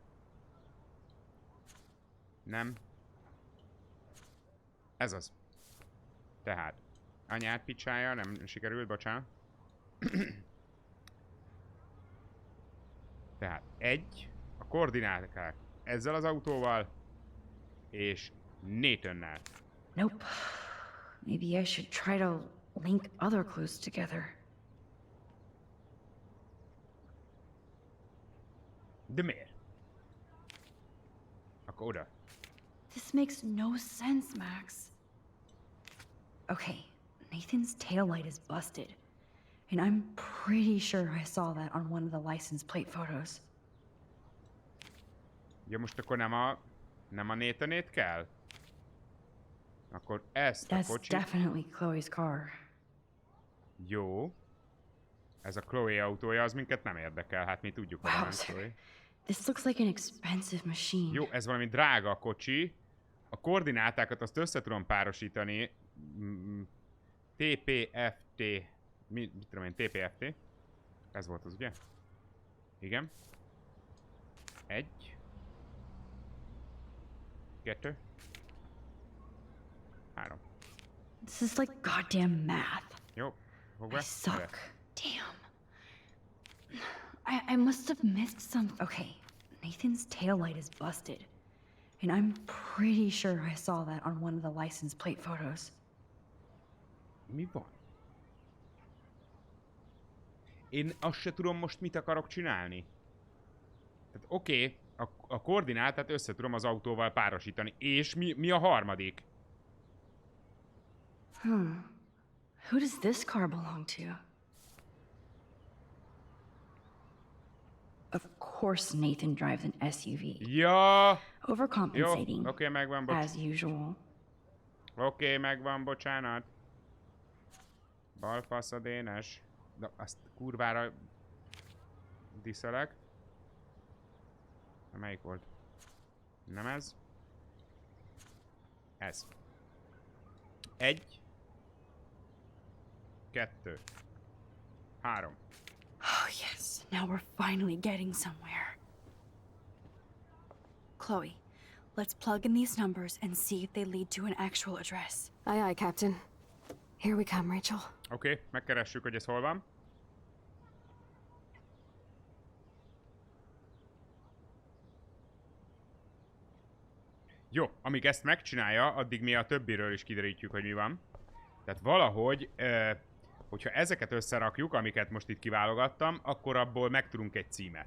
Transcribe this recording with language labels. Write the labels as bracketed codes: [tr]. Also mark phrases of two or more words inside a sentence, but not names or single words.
[hu] Nem. Ez az. Tehát. Anyát picsája, nem sikerült, bocsánat. Tehát egy, a koordináták ezzel az autóval, és Nathannel. [en] Nope. Maybe I should try to link other clues together. [hu] De miért? Akkor oda. [en] This makes no sense, Max. Okay, Nathan's taillight is busted. And I'm pretty sure I saw that on one of the license plate photos. [hu] Ja, most akkor nem a Nathanét kell? Akkor ezt a [en] That's [hu] kocsit... [en] definitely Chloe's car. [hu] Jó. Ez a Chloe autója, az minket nem érdekel. Hát mi tudjuk, hogy [en] Wow, [hu] van Chloe. [en] This looks like an expensive machine. [hu] Jó, ez valami drága kocsi. A koordinátákat azt össze tudom párosítani. TPFT. Mit tudom én, TPFT. Ez volt az, ugye? Igen. 1. 2. 3. [en] This is like goddamn math. [hu] Jó, fog be. [en] I suck. Damn. I must have missed some. Okay, Nathan's taillight is busted. And I'm pretty sure I saw that on one of the license plate photos. [hu] Mi van? Én azt se tudom most mit akarok csinálni. Tehát oké, a koordinátát össze tudom az autóval párosítani. És mi a harmadik? [en] Who does this car belong to? Of course Nathan drives an SUV. [hu] Ja! [en] Overcompensating. [hu] Jó, oké, megvan, [en] as usual. [hu] Oké, megvan, bocsánat. Balfaszadénes. De azt kurvára diszelek. Melyik volt? Nem ez. Ez. 1. 2. 3. [en] Oh yes, now we're finally getting somewhere. Chloe, let's plug in these numbers and see if they lead to an actual address. Aye, aye, Captain. Here we come, Rachel. [hu] Oké, megkeressük, hogy ez hol van. Jó, amíg ezt megcsinálja, addig mi a többiről is kiderítjük, hogy mi van. Tehát valahogy, hogyha ezeket összerakjuk, amiket most itt kiválogattam, akkor abból megtudunk egy címet.